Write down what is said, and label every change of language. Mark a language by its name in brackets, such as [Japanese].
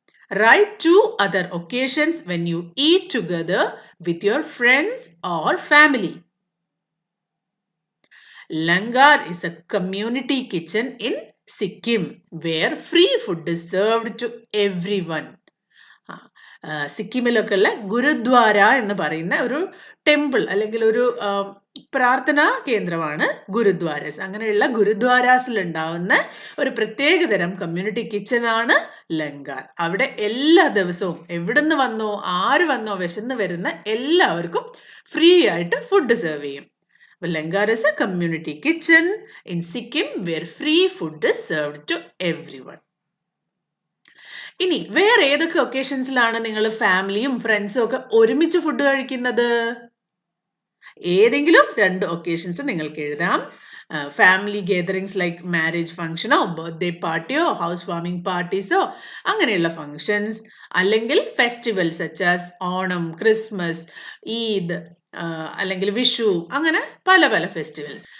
[English] Write 2 other occasions when you eat together with your friends or family. Langar is a community kitchen in Sikkim where free food is served to everyone. [Malayalam] സിക്കിമിലൊക്കെ ഉള്ള ഗുരുദ്വാര എന്ന് പറയുന്ന ഒരു temple അല്ലെങ്കിൽ ഒരു പ്രാർത്ഥനാ കേന്ദ്രമാണ് ഗുരുദ്വാരസ്. അങ്ങനെയുള്ള ഗുരുദ്വാരാസിൽ ഉണ്ടാവുന്ന ഒരു പ്രത്യേകതരം കമ്മ്യൂണിറ്റി കിച്ചൺ ആണ് ലങ്കാർ. അവിടെ എല്ലാ ദിവസവും എവിടുന്ന് വന്നോ ആര് വന്നോ വിശന്ന് വരുന്ന എല്ലാവർക്കും ഫ്രീ ആയിട്ട് ഫുഡ് സെർവ് ചെയ്യും. [English] Langar is a community kitchen in Sikkim where free food is served to everyone. [Malayalam] ഇനി വേറെ ഏതൊക്കെ ഒക്കേഷൻസിലാണ് നിങ്ങൾ ഫാമിലിയും ഫ്രണ്ട്സും ഒക്കെ ഒരുമിച്ച് ഫുഡ് കഴിക്കുന്നത്? ഏതെങ്കിലും 2 ഒക്കേഷൻസ് നിങ്ങൾക്ക് എഴുതാം. Family gatherings like marriage ഫംഗ്ഷനോ birthday പാർട്ടിയോ house warming പാർട്ടീസോ അങ്ങനെയുള്ള ഫംഗ്ഷൻസ്, അല്ലെങ്കിൽ festivals such as Onam, Christmas, Eid അല്ലെങ്കിൽ വിഷു, അങ്ങനെ പല പല ഫെസ്റ്റിവൽസ്.